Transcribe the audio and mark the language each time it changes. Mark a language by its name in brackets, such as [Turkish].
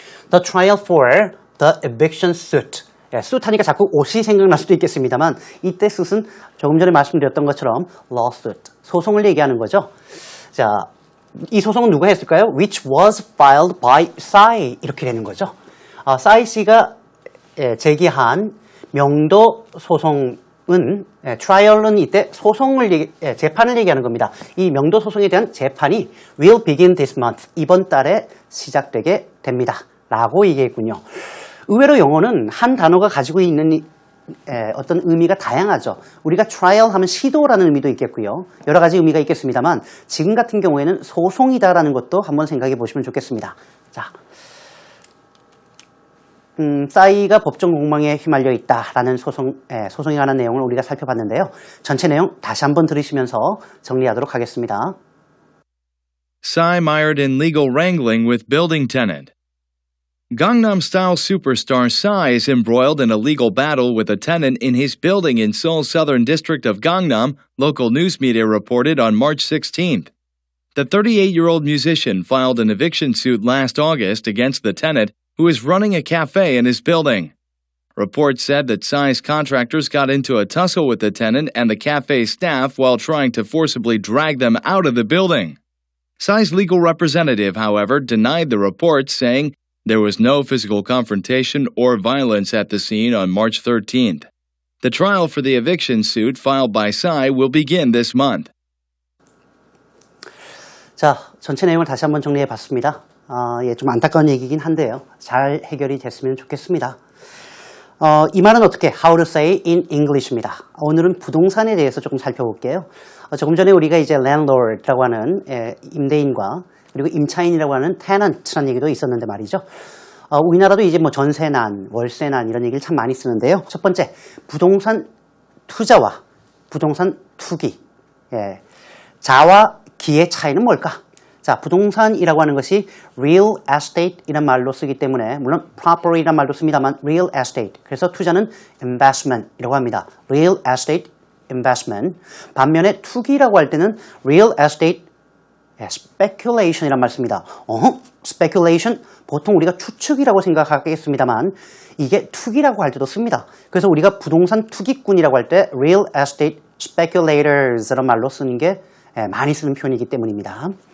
[English] The trial for the eviction suit. [Korean] suit 하니까 자꾸 옷이 생각날 수도 있겠습니다만 이때 suit은 조금 전에 말씀드렸던 것처럼 lawsuit, 소송을 얘기하는 거죠. 자, 이 소송은 누가 했을까요? [English] Which was filed by [Korean] 싸이 이렇게 되는 거죠. 싸이 씨가 제기한 명도 소송은 trial은 이때 소송을 재판을 얘기하는 겁니다. 이 명도 소송에 대한 재판이 [English] will begin this month, [Korean] 이번 달에 시작되게 됩니다. 라고 얘기했군요. 의외로 영어는 한 단어가 가지고 있는 어떤 의미가 다양하죠. 우리가 trial 하면 시도라는 의미도 있겠고요. 여러 가지 의미가 있겠습니다만 지금 같은 경우에는 소송이다라는 것도 한번 생각해 보시면 좋겠습니다. 자, 싸이가 법정 공방에 휘말려 있다라는 소송에 관한 내용을 우리가 살펴봤는데요. 전체 내용 다시 한번 들으시면서 정리하도록 하겠습니다. [English] Psy mired in legal wrangling with building tenant. Gangnam-style superstar Psy is embroiled in a legal battle with a tenant in his building in Seoul's southern district of Gangnam, local news media reported on March 16th. The 38-year-old musician filed an eviction suit last August against the tenant who is running a cafe in his building. Reports said that Psy's contractors got into a tussle with the tenant and the cafe staff while trying to forcibly drag them out of the building. Psy's legal representative, however, denied the reports, saying there was no physical confrontation or violence at the scene on March 13th. The trial for the eviction suit filed by Psy will begin this month. [Korean] 자, 전체 내용을 다시 한번 정리해 봤습니다. 좀 안타까운 얘기긴 한데요. 잘 해결이 됐으면 좋겠습니다. 이 말은 어떻게? [English] How to say in English입니다. [Korean] 오늘은 부동산에 대해서 조금 살펴볼게요. 조금 전에 우리가 이제 landlord라고 하는 임대인과 그리고 임차인이라고 하는 tenant라는 얘기도 있었는데 말이죠. 우리나라도 이제 뭐 전세난, 월세난 이런 얘기를 참 많이 쓰는데요. 첫 번째, 부동산 투자와 부동산 투기. 자와 기의 차이는 뭘까? 자, 부동산이라고 하는 것이 real estate 이란 말로 쓰기 때문에 물론 property 이란 말도 씁니다만 real estate. 그래서 투자는 investment 이라고 합니다. [English] real estate investment. [Korean] 반면에 투기라고 할 때는 [English] real estate speculation [Korean] 이란 말 씁니다. speculation 보통 우리가 추측이라고 생각하겠습니다만 이게 투기라고 할 때도 씁니다. 그래서 우리가 부동산 투기꾼이라고 할 때 [English] real estate speculators [Korean] 이란 말로 쓰는 게 많이 쓰는 표현이기 때문입니다.